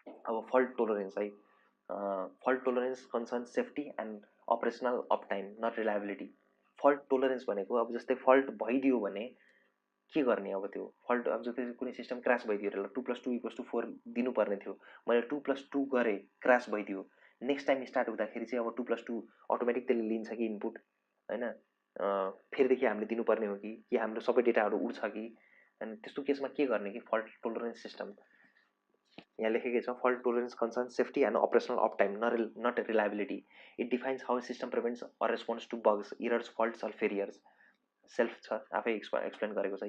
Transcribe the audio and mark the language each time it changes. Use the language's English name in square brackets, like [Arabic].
[English] अब fault tolerance है, fault tolerance concern safety and operational uptime not reliability. [Nepali] Fault tolerance भनेको अब जस्तै फल्ट भइदियो भने के गर्ने, अब त्यो फल्ट अब जस्तै कुनै सिस्टम क्रास भइदियो र 2+2=4 दिनुपर्ने थियो, मैले 2+2 गरेँ, क्रास भइदियो, नेक्स्ट टाइम स्टार्ट हुँदाखेरि चाहिँ अब 2+2 अटोमेटिक त्यसले लिन्छ कि इनपुट होइन, फेरिदेखि हामीले दिनुपर्ने हो कि हाम्रो सबै डेटाहरू उड्छ कि, अनि त्यस्तो केसमा के गर्ने कि फल्ट टोलरेन्स सिस्टम यहाँ लेखेकै छ। [English] Fault tolerance concern safety and operational uptime not reliability. It defines how system prevents or response to bugs, errors, faults or failures. [Nepali] Self छ, आफै एक्सप्लेन गरेको छ।